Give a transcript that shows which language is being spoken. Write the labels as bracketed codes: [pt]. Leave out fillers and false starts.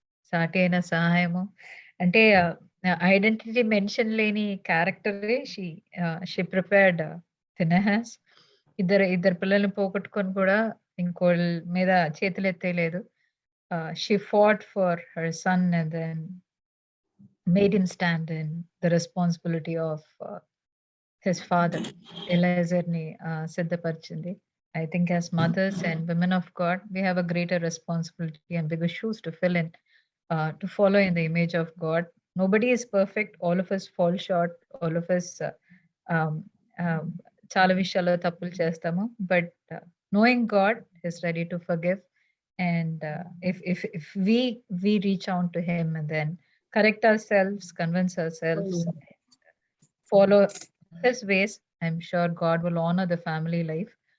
[te] సాటి అయిన సహాయము అంటే ఐడెంటిటీ మెన్షన్ లేని క్యారెక్టరే [en] she prepared [te] ఫినెహాస్. ఇద్దరు పిల్లల్ని పోగొట్టుకొని కూడా ఇంకోళ్ళ మీద చేతులు ఎత్తేయలేదు. [en] She fought for her son and then made him stand in the responsibility of his father. Eliezer [te] ni siddhaparchindi. [en] I think as mothers and women of God, we have a greater responsibility and bigger shoes to fill in, to follow in the image of God. Nobody is perfect. All of us fall short. All of us [te] చాలా విషయాల్లో తప్పులు చేస్తాము. [en] But knowing God is ready to forgive, and if we reach out to Him and then correct ourselves, convince ourselves, follow His ways, I'm sure God will honor the family life.